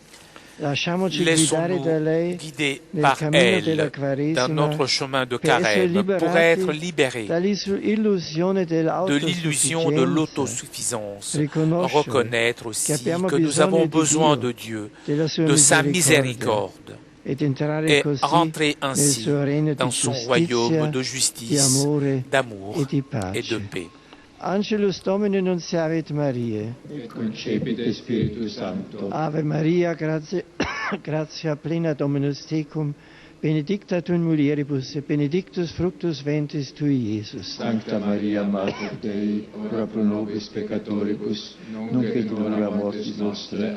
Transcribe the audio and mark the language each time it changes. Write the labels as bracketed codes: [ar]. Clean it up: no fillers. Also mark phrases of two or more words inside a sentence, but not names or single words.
[fr] Laissons-nous guider par elle dans notre chemin de carême pour être libérés de l'illusion de l'autosuffisance, reconnaître aussi que nous avons besoin de Dieu, de sa miséricorde, et rentrer ainsi dans son royaume de justice, d'amour et de paix. [la] Angelus Domini nunciavit Mariae. Et concepit Spiritus Sancto. Ave Maria, gratia plena Dominus tecum, benedicta tu in mulieribus, et benedictus fructus ventris tui, Iesus. Sancta Maria, Mater Dei, ora pro nobis peccatoribus, nunc et in hora mortis nostre.